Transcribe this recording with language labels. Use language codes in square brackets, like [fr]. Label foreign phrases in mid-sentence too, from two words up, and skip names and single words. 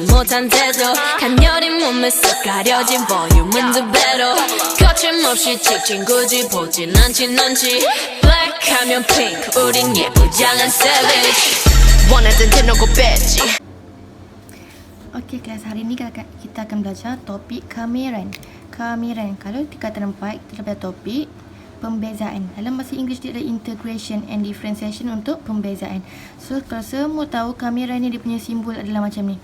[ko] 듯한데도 간열린 몸에 쏙 가려진 볼륨은 두 배로 거침없이 찍힌 굳이 보진 않지 넌지 Black 하면 pink 우린 예쁘장한 savage 원하던 대놓고 뺐지. [ms] Okey kelas, hari ni kita akan belajar topik kamiran. Kamiran, kalau tingkatan 4 kita belajar topik pembezaan. Dalam bahasa Inggeris dia ada [en] integration and differentiation [ms] untuk pembezaan. So kalau semua tahu kamiran ni dia punya simbol adalah macam ni.